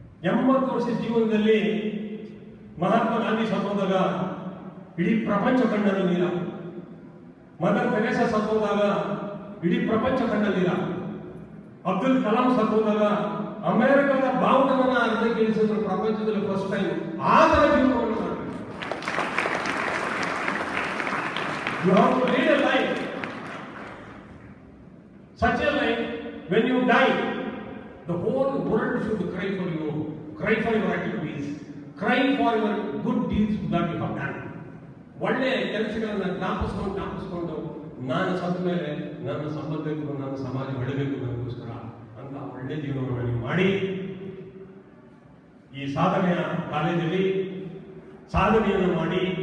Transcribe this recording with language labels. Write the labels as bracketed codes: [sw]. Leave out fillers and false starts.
[kn] 80 ವರ್ಷ ಜೀವನದಲ್ಲಿ ಮಹಾತ್ಮ ಗಾಂಧಿ ಸತ್ತೋದಾಗ ಇಡೀ ಪ್ರಪಂಚ ಕಣ್ಣಲ್ಲಿ ನೀರ, ಮದರ್ ತೆರೇಸಾ ಸತ್ತೋದಾಗ ಇಡೀ ಪ್ರಪಂಚ ಕಣ್ಣಲ್ಲಿ ನೀರ, ಅಬ್ದುಲ್ ಕಲಾಂ ಸತ್ತೋದಾಗ ಅಮೆರಿಕದ ಬಾವುಟವನ್ನ ಅರ್ಧಕ್ಕೆ ಇಳಿಸಿದ್ರು ಪ್ರಪಂಚದಲ್ಲಿ ಫಸ್ಟ್ ಟೈಮ್. ಆ ತರ ಜೀವನವನ್ನು ಮಾಡಬೇಕು. [en] You have to lead a life, such a life when you die, the whole world should cry for you, cry for your activities, cry for your good deeds that you have done. [kn] ಒಳ್ಳೆ ಕೆಲಸಗಳನ್ನ ಜ್ಞಾಪಿಸ್ಕೊಂಡು ನಾನು ಸತ್ತ ಮೇಲೆ ನನ್ನ ಸಂಬಂಧಿಕರು, ನನ್ನ ಸಮಾಜ ಬೆಳಬೇಕು ನನಗೋಸ್ಕರ ಅಂತ ಒಳ್ಳೆ ಜೀವನವನ್ನು ನೀವು ಮಾಡಿ ಈ ಸಾಧನೆಯ ಕಾಲೇಜಲ್ಲಿ ಸಾಧನೆಯನ್ನು ಮಾಡಿ.